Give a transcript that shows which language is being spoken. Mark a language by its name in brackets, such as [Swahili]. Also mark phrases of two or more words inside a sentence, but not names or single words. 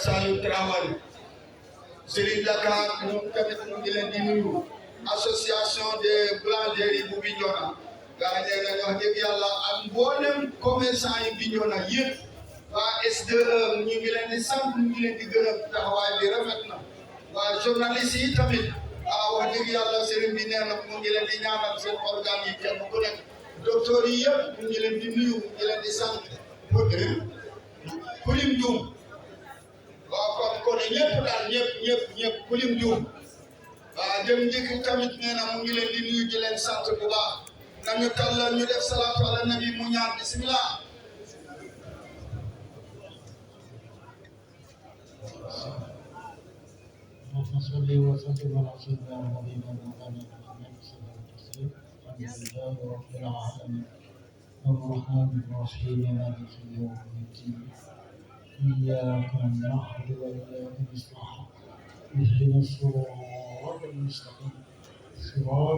[Wolof] Saliou Traoré Serigne Dakar ñoom tamit ñu ngi leen di nuyu [French] association des boulangeries [Wolof] bu Bignona gaa nee nañ wax dëgg yàlla ak mboolem commerçant yi Bignona yëpp waa SDE ñu ngi leen di sant ñu ngi leen di gërëm taxawaay bi rafet na waa journaliste yi tamit wax dëgg yàlla Serigne bi nee na mu ngi leen di ñaanal seen organes yi kenn ku nekk docteur yi yëpp ñu ngi leen di nuyu ñu ngi leen di sant kulim juum waaw kon ñëpp daal ñëpp kulim juum waaw dem njëkk tamit nee na mu ngi leen di nuyu di leen sant bu baax nañu tàllal ñu def [Arabic] صلاة على النبي [Wolof] mu ñaan bismillah [Arabic] اللهم صل وسلم على سيدنا ونبينا محمد صلى الله عليه وسلم الحمد لله رب العالمين الرحمن الرحيم مالك يوم الدين إياك نعبد وإياك نستعين اهدنا الصراط المستقيم صراط